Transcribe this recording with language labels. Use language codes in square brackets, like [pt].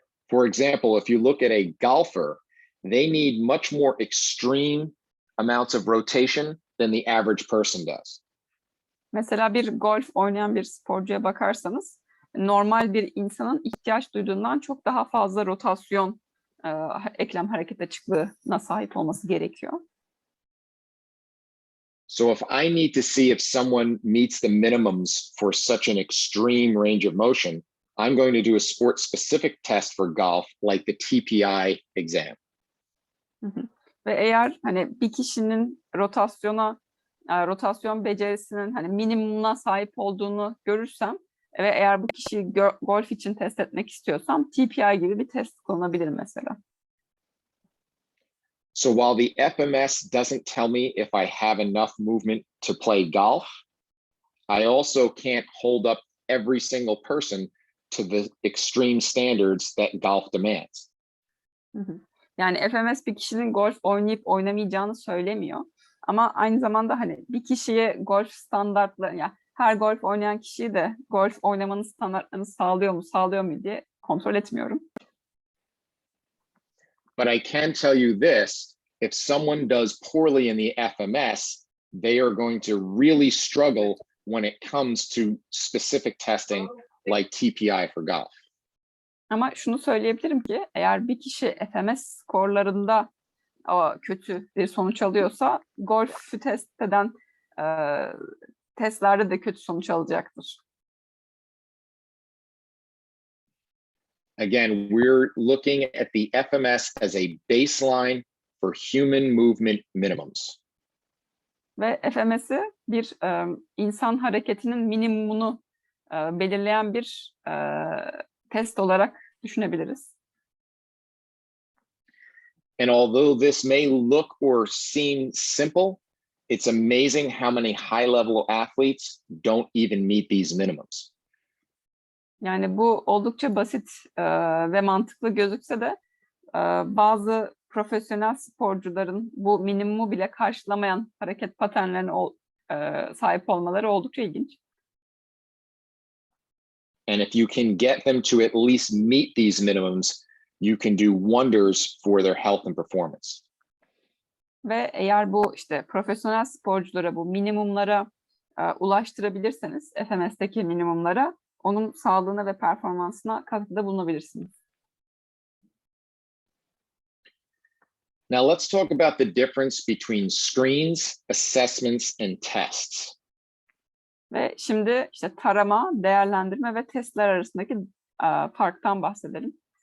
[en] For example, if you look at a golfer, they need much more extreme amounts of rotation than the average person does. [tr] Mesela bir golf oynayan bir sporcuya bakarsanız normal bir insanın ihtiyaç duyduğundan çok daha fazla rotasyon eklem hareket açıklığına sahip olması gerekiyor. [en] So if I need to see if someone meets the minimums for such an extreme range of motion, I'm going to do a sport-specific test for golf, like the TPI exam. [tr] Ve eğer hani bir kişinin rotasyon becerisinin hani minimumuna sahip olduğunu görürsem ve eğer bu kişiyi golf için test etmek istiyorsam TPI gibi bir test kullanabilirim mesela. [en] So while the FMS doesn't tell me if I have enough movement to play golf, I also can't hold up every single person to the extreme standards that golf demands. [tr] Yani FMS bir kişinin golf oynayıp oynamayacağını söylemiyor. Ama aynı zamanda hani bir kişiye golf standartları, yani her golf oynayan kişiyi de golf oynamanın standartlarını sağlıyor mu diye kontrol etmiyorum. [en] But I can tell you this, if someone does poorly in the FMS, they are going to really struggle when it comes to specific testing like TPI for golf. [tr] Ama şunu söyleyebilirim ki eğer bir kişi FMS skorlarında kötü bir sonuç alıyorsa golfü test eden testlerde de kötü sonuç alacaktır. [en] Again, we're looking at the FMS as a baseline for human movement minimums. [tr] Ve FMS'i bir insan hareketinin minimumunu belirleyen bir test olarak düşünebiliriz. [en] And although this may look or seem simple, it's amazing how many high-level athletes don't even meet these minimums. [tr] Yani bu oldukça basit ve mantıklı gözükse de bazı profesyonel sporcuların bu minimumu bile karşılamayan hareket paternlerine sahip olmaları oldukça ilginç. [en] And if you can get them to at least meet these minimums, you can do wonders for their health and performance. [tr] Ve eğer bu işte profesyonel sporculara bu minimumlara ulaştırabilirseniz, FMS'teki minimumlara, onun sağlığına ve performansına katkıda bulunabilirsiniz. [en] Now let's talk about the difference between screens, assessments, and tests. [tr] Ve şimdi işte tarama, değerlendirme ve testler arasındaki farktan bahsedelim.